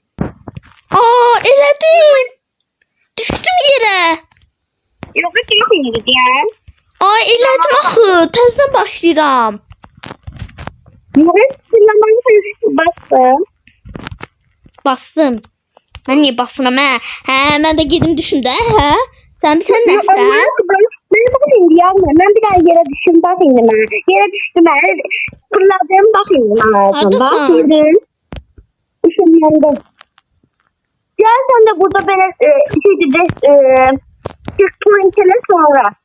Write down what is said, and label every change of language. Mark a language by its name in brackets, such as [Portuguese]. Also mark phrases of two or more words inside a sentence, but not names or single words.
[Azerbaijani] Eledim. Düştüm yere. [Turkish] Yok, kesin gideceğim. [Azerbaijani] Eledim axı. Təzədən başlayıram. [Turkish] Evet, bastım. Bastım. Ben niye basıram hə? [Azerbaijani] Mən də gedim düşüm də hə? Sən nəsən? [Turkish] Ben bakayım Yağmur. Ben bir daha yere düştüm, bakayım ben. Yere düştüm ben. Fırladım, bakayım ben. Bakayım. Düşüm yandım. Gel sen de burada beni checkpoint'e sonra.